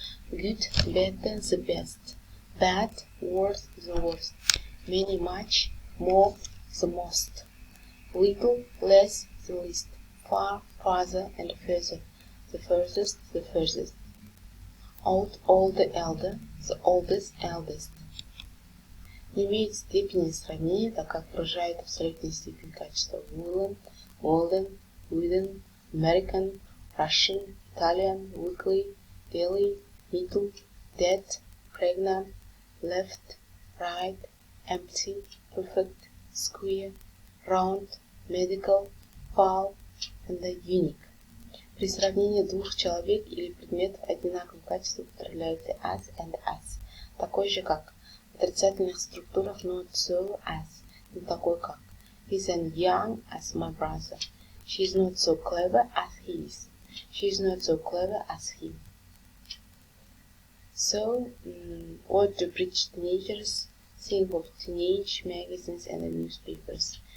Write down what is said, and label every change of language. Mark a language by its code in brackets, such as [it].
[en] Good, better, the best. Bad, worse, the worst. Many, much, more, the most. Little, less, the least. Far, farther, and further. The furthest, the furthest. Old, older, elder, the oldest, eldest. [ru] Не имеет степени сравнения, так как выражает абсолютную степень качества. [en] Woolen, golden, wooden, American, Russian, Italian, weekly, daily, middle, dead, pregnant, left, right, empty, perfect, square, round, medical, foul, and unique. [ru] При сравнении двух человек или предметов одинакового качества употребляются [en] as and as, [ru] такой же как. В отрицательных структурах [en] not so as, [ru] не такой как. [en] He's as young as my brother. She's not so clever as he is. She's not so clever as he. So, what do British teenagers think of teenage magazines and the newspapers?